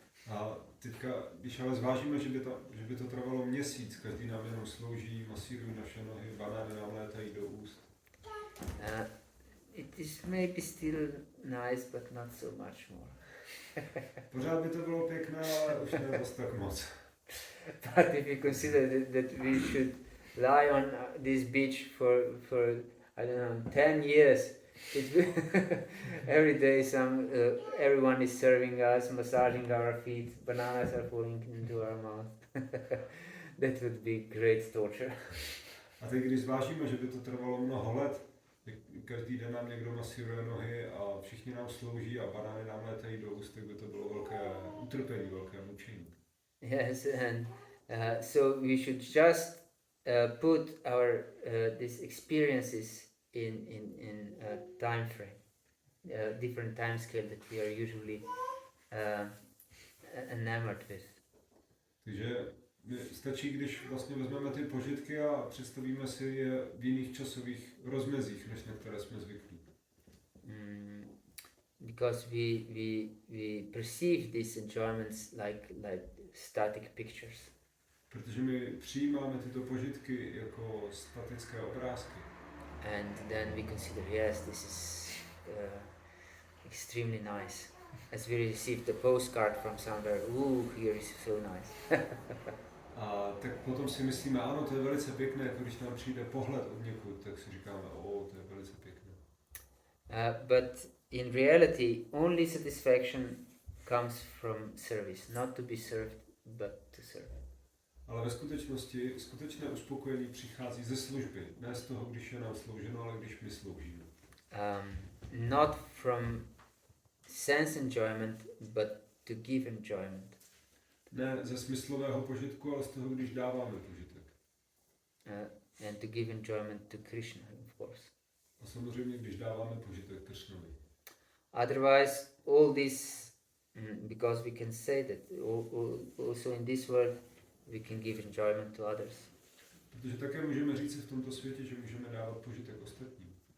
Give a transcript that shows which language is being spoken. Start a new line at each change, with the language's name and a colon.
Czech: A teďka, když ale zvážíme, že by to trvalo měsíc, každý nám jenom slouží, masírují naše nohy, banány nám létají do úst.
English: It is maybe still nice, but not so much more.
Czech: Pořád by to bylo pěkné, ale už ne zase tak moc.
English: But if you consider that we should lie on this beach for I don't know 10 years, Every day everyone is serving us, massaging our feet, bananas are falling into our mouth. That would be great torture.
Czech: A teď, když zvážíme, že by to trvalo mnoho let, každý den nám někdo masíruje nohy a všichni nám slouží a banány nám létají do úst, tak by to bylo velké utrpení, velké mučení.
English: Yes, and so we should just put our these experiences in a time frame, different time scale that we are usually enamored with.
Czech: Takže stačí, když vlastně vezmeme ty požitky a představíme si je v jiných časových rozmezích, než na které jsme zvyklí.
English: Because we perceive these enjoyments like static pictures.
Czech: Protože my přijímáme tyto požitky jako statické obrázky.
English: And then we consider, yes, this is extremely nice. As we received a postcard from somewhere, here is so nice.
Czech: A tak potom si myslíme, ano, to je velice pěkné, jako když nám přijde pohled od někud, tak si říkáme, to je velice pěkné.
English: But in reality, only satisfaction comes from service, not to be served, but to serve.
Czech: Ale ve skutečnosti skutečné uspokojení přichází ze služby, ne z toho, když je nám slouženo, ale když my sloužíme.
English: Not from sense enjoyment, but to give enjoyment.
Czech: Ne ze smyslového požitku, ale z toho, když dáváme požitek.
English: And to give enjoyment to Krishna, of course.
Czech: A samozřejmě, když dáváme požitek Kršnovi.
English: Otherwise, all this, because we can say that also in this world, we can give enjoyment to others.
Czech: Protože také můžeme říct v tomto světě, že můžeme dávat požitek ostatním.